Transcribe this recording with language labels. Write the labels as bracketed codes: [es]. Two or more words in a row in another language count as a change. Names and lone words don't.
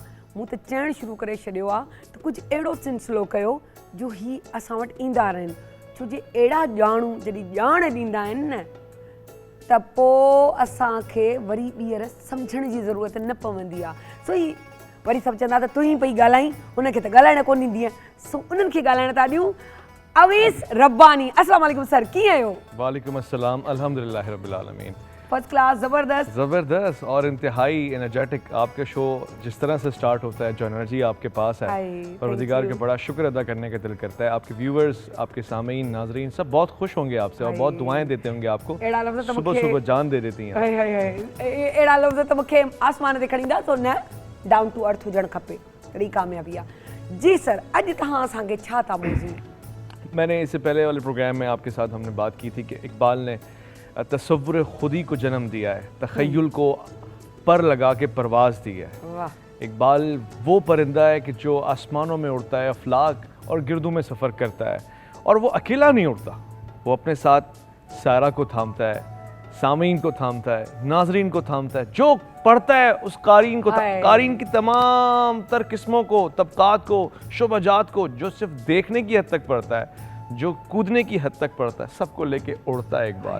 [sd] मूं त चवणु शुरू करे छॾियो आहे त कुझु अहिड़ो सिलसिलो कयो जो ही असां वटि ईंदा रहनि, छो जे अहिड़ा ॼाणू जॾहिं ॼाण ॾींदा आहिनि न त पोइ असांखे वरी ॿीहर सम्झण जी ज़रूरत न पवंदी आहे। सो ही वरी सभु चवंदा त तूं ई पई ॻाल्हाई, उनखे त ॻाल्हाइण कोन ईंदी आहे, सो उन्हनि खे ॻाल्हाइण था ॾियूं। अवेस रब्बानी, [ar] السلام عليكم [sd] सर, कीअं आहियो? [ar] وعليكم السلام، الحمد لله رب العالمين. [en] first class, [ar] ज़बरदस्त [ur] زبردست اور انتہائی انرجیٹک آپ کا شو جس طرح سے اسٹارٹ ہوتا ہے، جو انرجی آپ کے پاس ہے، پروردگار کا بڑا شکر ادا کرنے کا دل کرتا ہے. آپ کے ویورز، آپ کے سامعین، ناظرین سب بہت خوش ہوں گے آپ سے اور بہت دعائیں دیتے ہوں گے آپ کو، صبح صبح جان دے دیتی ہیں. [sd] अहिड़ा लफ़्ज़ त मूंखे आसमान ते खणी ईंदा, तो न [en] down to earth [sd] हुजणु खपे, तॾहिं कामयाबी आहे। जी सर, अॼु तव्हां असांखे छा था ॿुधायो? [ur] میں نے اس سے پہلے والے پروگرام میں آپ کے ساتھ ہم نے بات کی تھی کہ اقبال نے تصور خودی کو جنم دیا ہے، تخیل کو پر لگا کے پرواز دی ہے. اقبال وہ پرندہ ہے کہ جو آسمانوں میں اڑتا ہے، افلاک اور گردوں میں سفر کرتا ہے، اور وہ اکیلا نہیں اڑتا، وہ اپنے ساتھ سارا کو تھامتا ہے، سامعین کو تھامتا ہے، ناظرین کو تھامتا ہے، جو پڑھتا ہے اس قارین کو، قارین کی تمام تر قسموں کو، طبقات کو، شبجات کو، جو صرف دیکھنے کی حد تک پڑھتا ہے، جو کودنے کی حد تک پڑھتا ہے، سب کو لے کے اڑتا ہے اقبال.